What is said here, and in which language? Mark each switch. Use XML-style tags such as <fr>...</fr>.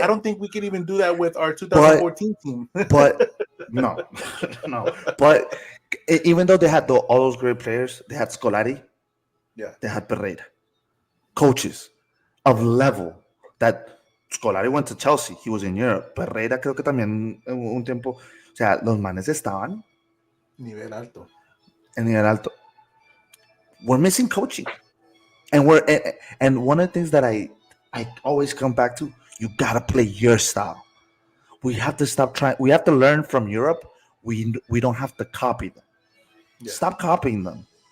<en>I don't think we could even do that with our But 2014 team. but no, no. But even though they had all those great players, they had Scolari, Yeah, they had Pereira, coaches of level that Scolari went to Chelsea, he was in Europe.</en> <es>Pereira creo que también un tiempo, o sea, los manes estaban nivel alto. en nivel alto.</es> <en>We're missing coaching, and and one of the things that I always come back to, you gotta play your style. We have to stop trying. We have to learn from Europe. We don't have to copy them. Yeah, Stop copying them.</en>